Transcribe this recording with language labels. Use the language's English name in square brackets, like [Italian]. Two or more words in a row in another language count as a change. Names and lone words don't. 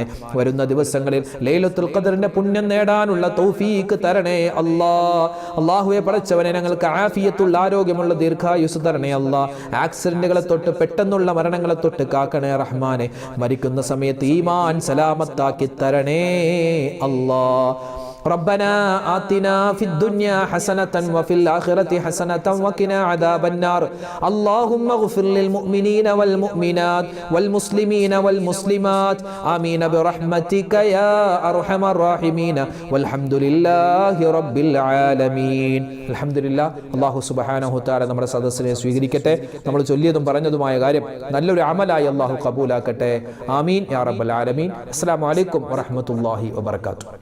[Malayalam] വരുന്ന ദിവസങ്ങളിൽ ലൈലത്തുൽ ഖദറിന്റെ പുണ്യം നേടാനുള്ള തൗഫീഖ് തരണേ അല്ലാഹുവേ. പടച്ചവനെ ഞങ്ങൾക്ക് ആഫിയത്തുള്ള, ആരോഗ്യമുള്ള ദീർഘായുസ് തരണേ അല്ലാഹ്. ആക്സിഡന്റുകളെ തൊട്ട്, പെട്ടെന്നുള്ള മരണങ്ങളെ തൊട്ട് കാക്കണേ റഹ്മാനെ. മരിക്കുന്ന സമയത്ത് ഈമാൻ സലാമത്താക്കി തരണേ അല്ലാഹ്. [Arabic] ربنا آتنا في الدنيا حسنة وفي الآخرة حسنة وقنا عذاب النار. اللهم اغفر للمؤمنين والمؤمنات والمسلمين والمسلمات آمين برحمتك يا أرحم الراحمين والحمد لله رب العالمين. الحمد لله. [Malayalam] അല്ലാഹു [Arabic] سبحانه تعالى [Malayalam] നമ്മുടെ സദസ്സിനെ സ്വീകരിക്കട്ടെ. നമ്മൾ ചൊല്ലിയതും പറഞ്ഞതുമായ കാര്യം നല്ലൊരു അമലായി അല്ലാഹു ഖബൂലാക്കട്ടെ. [Arabic] آمين يا رب العالمين. السلام عليكم ورحمة الله وبركاته.